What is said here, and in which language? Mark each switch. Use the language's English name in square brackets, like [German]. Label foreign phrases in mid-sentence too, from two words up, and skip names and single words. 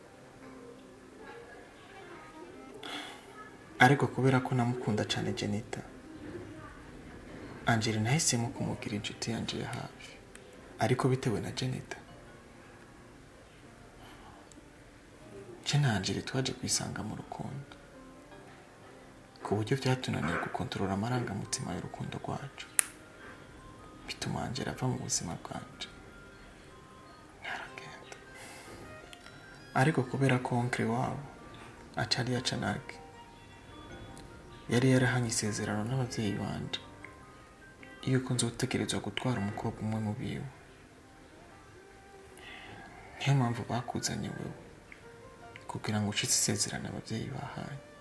[Rundi] Ariko kubera ko namukunda cyane Jenita, Angel nahisemo kumugira inshuti yanje ya hafi, ariko bitewe na Jenita. Angel twaje kwisanga mu rukundo ku buryo byatunaniye gukontorora amarangamutima y'urukundo rwacu, bituma Angel ava mu buzima bwanje naragenda. Ariko kubera ko onkle wabo acari yacanage yari yarahanye isezerano n'abavyeyi banje yuko nzotegerezwa gutwara umukobwa umwe mu biwe, niyo mpamvu bakuzanye wewe kugira ngo ushitse isezerano abavyeyi bahaye.